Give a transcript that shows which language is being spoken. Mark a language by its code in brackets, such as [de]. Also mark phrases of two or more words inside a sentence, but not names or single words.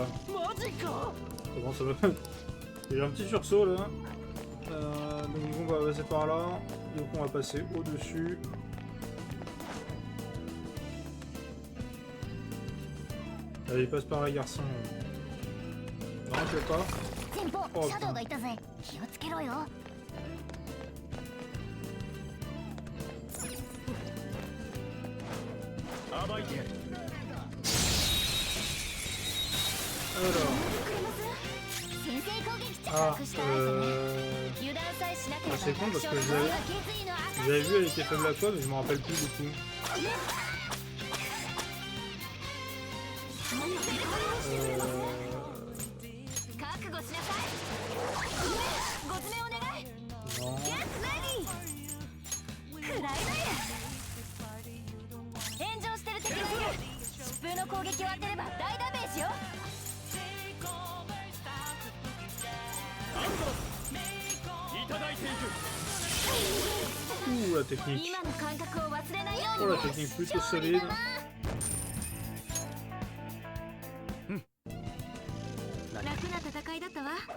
[fr] Comment ça va? Il y a un petit sursaut là. Donc on va passer par là. Donc on va passer au-dessus. Allez, passe par là, garçon. Non, je sais pas. Oh, [ja] シャドウがいたぜ。気をつけろよ。暴いてやる。 [fr] Alors. [ja] 先制攻撃着 [fr] Ah, [ja] 手したらね。油断さえしなければ [fr] c'est con [ja] 楽 [fr] parce [ja] 勝 [fr] que [ja] の場合は決意の証。 [fr] j'avais vu elle était faible à quoi, mais je me rappelle plus du coup. [ja] 覚悟しなさい。ご詰めお願い。 [fr] Non. [en] Get ready。 [ja] くらいだよ。炎上してる敵がいる。疾風の攻撃を当てれば大ダメージよ。いただいていく。 [fr] Ouh, la technique. [ja] 今の感覚を忘れないよう [fr] Oh, [ja] に [fr] la [ja] ね。 [fr] technique plutôt [ja] 勝利 [fr] solide. [ja] だな。 楽な戦いだったわ。